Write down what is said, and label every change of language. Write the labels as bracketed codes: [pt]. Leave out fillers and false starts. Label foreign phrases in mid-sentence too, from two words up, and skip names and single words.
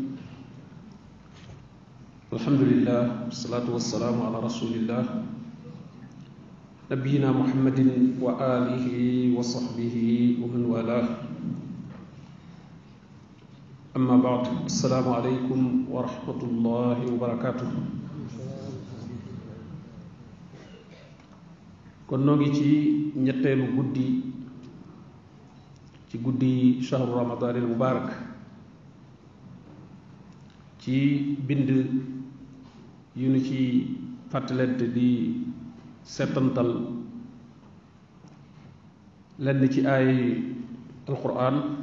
[ar] الحمد لله والصلاة والسلام على رسول الله نبينا محمد وآله وصحبه ومن والاه. أما بعد، السلام عليكم ورحمة الله وبركاته. [wo] kon noo ngi ci ñetteelu guddi ci guddi [ar] شهر رمضان المبارك [wo] ci bind yu nu ci fàttalante di settantal lenn ci ay alquran.